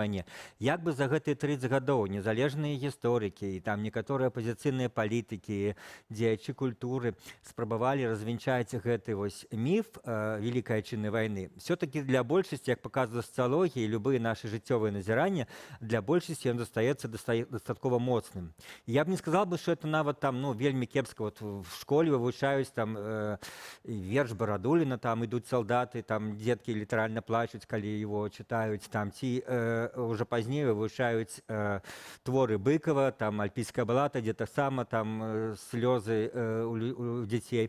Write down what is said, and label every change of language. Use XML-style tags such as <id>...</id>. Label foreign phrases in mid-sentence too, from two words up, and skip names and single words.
<be>Як бы за гэтыя 30 гадоў незалежныя гісторыкі і там некаторыя апазіцыйныя палітыкі, дзеячы культуры спрабавалі развенчаць гэты вось міф</be> <ru>Великай Отчинной войны,</ru> <be>все-таки для большасці, як паказвае сацыялогія, любыя нашы жыццёвыя назіранні, для большасці ён застаецца дастаткова моцным.</be> <ru>Я б не сказал бы, что это нават там, ну,</ru> <be>вельмі кепска. Вот в школе вывучаюць там верш Барадуліна, там ідуць салдаты, там детки літаральна плачуць, калі его читаюць, там ці уже пазней вывучаюць творы Быкова, там Альпійская балата, дзе таксама там слёзы у дзяцей.</be>